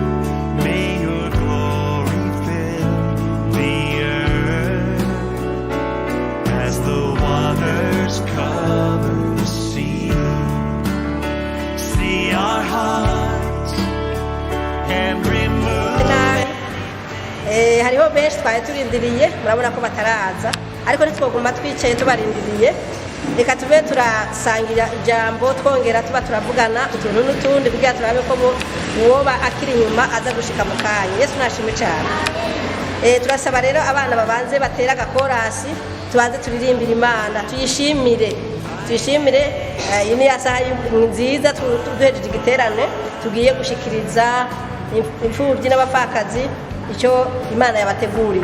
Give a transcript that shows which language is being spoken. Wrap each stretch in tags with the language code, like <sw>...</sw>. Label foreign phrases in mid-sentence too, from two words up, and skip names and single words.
<en>May your glory fill the earth as the waters cover the sea. See our hearts and remove.</en> <rn>Hariho benshi twari turindiriye, murabona ko bataraza, ariko ntitwoguma twicaye tubarindiriye. Reka tube turasangira ijambo, twongera tuba turavugana utuntu n'utundi kugira turabe ko uwoba akiri inyuma aza gushika mu kanya. Yesu nashimwe cyane. Turasaba rero abana babanze batera agakorasi, tubanze turirimbira Imana, tuyishimire. Iyi ni yasaha nziza duhejeje igiterane tugiye gushikiriza imfubyi n'abapfakazi icyo Imana yabateguriye.</rn>